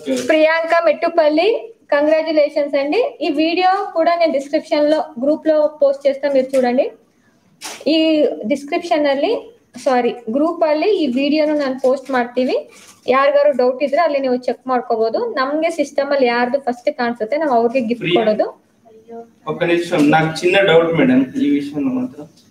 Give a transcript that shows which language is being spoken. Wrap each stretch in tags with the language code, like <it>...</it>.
<te>Priyanka Mettupalli, congratulations అండి. ఈ video కూడా నేను డిస్క్రిప్షన్ లో గ్రూప్ లో పోಸ್ಟ್ చేస్తాను, మీరు చూడండి.</te> <kn>ಈ ಡಿಸ್ಕ್ರಿಪ್ಷನ್ ಅಲ್ಲಿ ಗ್ರೂಪ್ ಅಲ್ಲಿ ಈ ವಿಡಿಯೋನ ನಾನು ಪೋಸ್ಟ್ ಮಾಡ್ತೀವಿ. ಯಾರಿಗಾರು ಡೌಟ್ ಇದ್ರೆ ಅಲ್ಲಿ ನೀವು ಚೆಕ್ ಮಾಡ್ಕೋಬಹುದು. ನಮ್ಗೆ ಸಿಸ್ಟಮ್ ಅಲ್ಲಿ ಯಾರ್ದು ಫಸ್ಟ್ ಕಾಣಿಸುತ್ತೆ ನಾವು ಅವ್ರಿಗೆ ಗಿಫ್ಟ್ ಕೊಡೋದು.</kn> <te>ఒక నిమిషం, నాకు చిన్న డౌట్ మేడం ఈ విషయంలో మాత్రం.</te>